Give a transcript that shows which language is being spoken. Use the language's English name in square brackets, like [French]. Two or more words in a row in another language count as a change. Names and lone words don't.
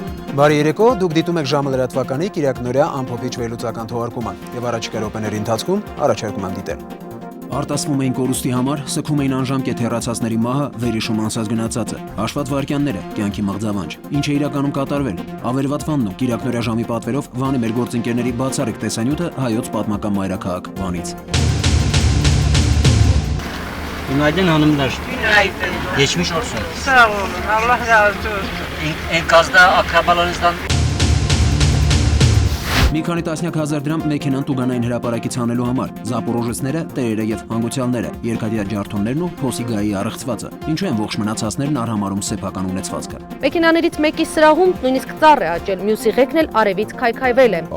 [Armenian] Բարի երեկո, դուք դիտում եք ժամը լրատվականի կիրակնօրյա ամփոփիչ վերլուծական թողարկումը եւ առաջիկա րոպեների ընթացքում առաջարկում եմ դիտել։ Արտասվում էին կորուստի համար, սգում էին անժամկետ հեռացածների մահը, վերհիշում անցած գնացածը, հաշված վայրկյանները, կյանքի մղձավանջ։ Ինչ է իրականում կատարվել։ Ավերված Վանն ու կիրակնօրյա ժամի պատվերով Վանի մեր գործընկերների բացառիկ տեսանյութը հայոց պատմական մայրաքաղաք Վանից։ [Turkish] Günaydın hanımlar. Günaydın. Geçmiş olsun. Sağ olun. Allah razı olsun. Enkazda akrabalarınızdan [Armenian] Մի քանի տասնյակ հազար դրամ մեքենան տուգանային հրապարակից հանելու համար, զապորոժեցները, տերերը եւ հանգուցյալները, երկաթյա ջարդոններն ու փոսիգայի առեղծվածը։ Ինչու են ողջ մնացածներն արհամարում սեփական ունեցվածքը։ Մեքենաներից մեկի սրահում նույնիսկ ծառ է աճել, մյուսի ղեկն էլ արևից քայքայվել է։